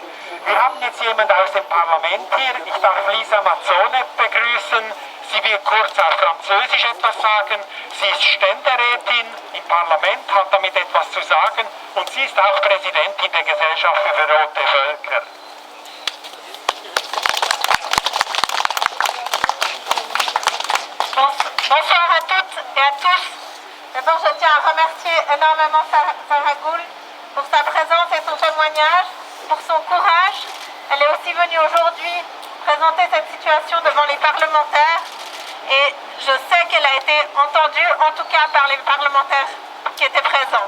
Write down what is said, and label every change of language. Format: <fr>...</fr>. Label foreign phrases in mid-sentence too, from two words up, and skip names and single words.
<de>Wir haben jetzt jemanden aus dem Parlament hier. Ich darf Lisa Mazzone begrüßen. Sie wird kurz auf Französisch etwas sagen. Sie ist Ständerätin im Parlament, hat damit etwas zu sagen und sie ist auch Präsidentin der Gesellschaft für bedrohte Völker.</de> <fr>Bonsoir à toutes et à tous. D'abord, je tiens à remercier énormément Sairagul pour sa présence et son témoignage, pour son courage. Elle est aussi venue aujourd'hui présenter cette situation devant les parlementaires et je sais qu'elle a été entendue, en tout cas par les parlementaires qui étaient présents.</fr>